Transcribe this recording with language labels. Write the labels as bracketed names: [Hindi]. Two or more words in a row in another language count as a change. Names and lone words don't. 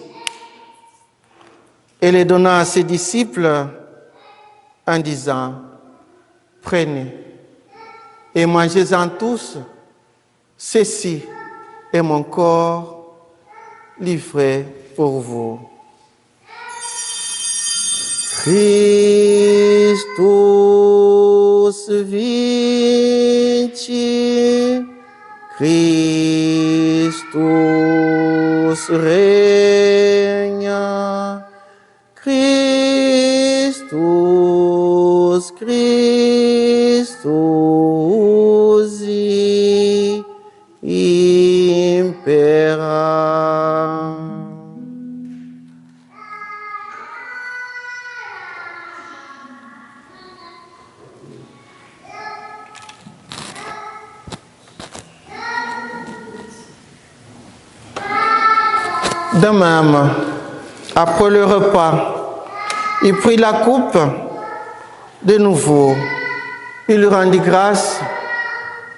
[French] et le donna à ses disciples en disant, prenez et mangez-en tous, ceci est mon corps livré pour vous. [Latin] Christus vinci, Christus regna, Christus, Christus impera. [French] De même, après le repas, il prit la coupe de nouveau, il rendit grâce